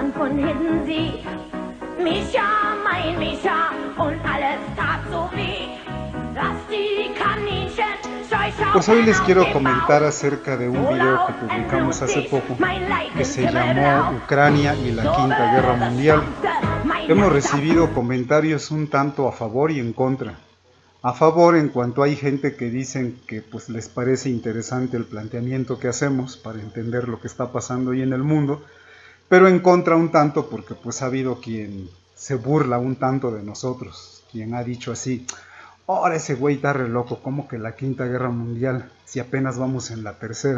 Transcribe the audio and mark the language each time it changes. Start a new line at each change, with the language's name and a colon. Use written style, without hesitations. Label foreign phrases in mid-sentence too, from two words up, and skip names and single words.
German: von hinten sieht. Mischa, mein Mischa, und alles tat so weh, dass die Kaninchen
Spanish: Pues hoy les quiero comentar acerca de un video que publicamos hace poco que se llamó Ucrania y la Quinta Guerra Mundial. Hemos recibido comentarios un tanto a favor y en contra. A favor en cuanto hay gente que dicen que pues les parece interesante el planteamiento que hacemos para entender lo que está pasando hoy en el mundo, pero en contra un tanto porque pues ha habido quien se burla un tanto de nosotros, quien ha dicho así: ahora ese güey está re loco, ¿cómo que la Quinta Guerra Mundial si apenas vamos en la tercera?